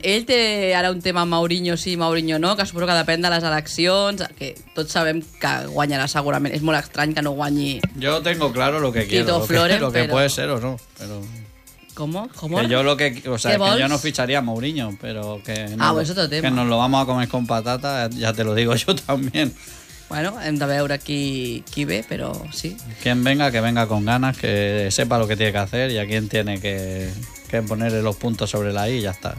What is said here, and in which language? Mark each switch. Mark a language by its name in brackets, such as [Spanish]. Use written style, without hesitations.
[Catalan] Ell té ara un tema amb Mourinho sí, Mourinho no, que suposo que depèn de les eleccions, que tots sabem que guanyarà segurament. És molt estrany que no guanyi... [Spanish] Yo tengo claro lo que quiero, lo que puede ser o no. Pero... ¿Cómo? ¿Cómo? Que yo lo que, o sea, que yo no ficharía a Mourinho, pero que, no, ah, pues otro tema. Que nos lo vamos a comer con patata, ya te lo digo yo también. [Catalan] Bueno, hem de veure qui ve, però sí. [Spanish] Quien venga, que venga con ganas, que sepa lo que tiene que hacer y a quien tiene que poner los puntos sobre la I, ya está.